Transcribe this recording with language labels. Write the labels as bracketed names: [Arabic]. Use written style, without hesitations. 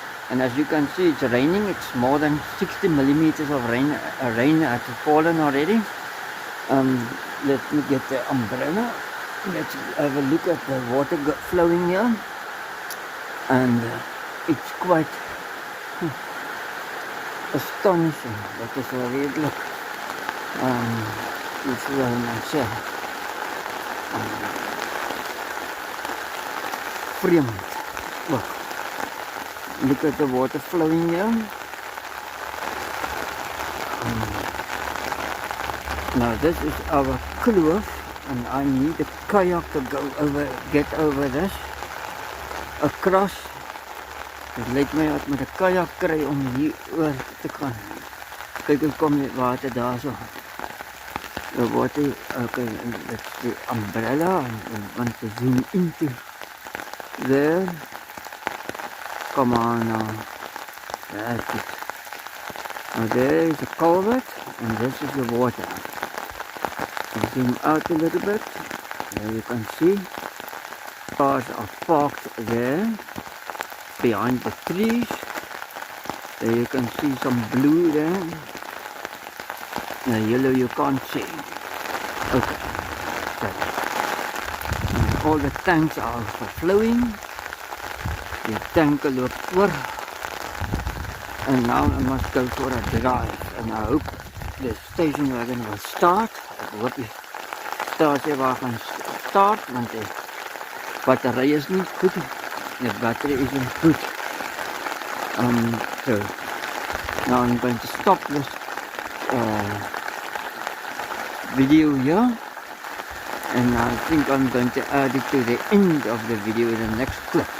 [English] And as you can see, it's raining. It's more than 60 millimeters of rain has fallen already. Let me get the umbrella. Let's have a look at the water flowing here, and it's quite astonishing. That is [Afrikaans] redelijk iets wil ek sê, vreemd. [English] Look at the water flowing here. Now this is our kloof, and I need a kayak to get over this across. [Afrikaans] Dit lyk my ek moet 'n kayak kry om hier oor te gaan. Kyk hoe kom die water daarso. [English] The water, okay, that's the umbrella, and want to zoom into there. Come on now. That's it. Now there is a culvert, and this is the water. Zoom out a little bit. There you can see cars are parked there behind the trees. There you can see some blue there. The yellow you can't see. Okay. So, all the tanks are overflowing. The tank [Afrikaans] loopt oor. [English] And now I must go for a drive. And I hope the station wagon will start. [Afrikaans] Ek hoop die stasie gaan start, want die battery is nie goed. [English] The battery isn't good. So now I'm going to stop this video here, and I think I'm going to add it to the end of the video in the next clip.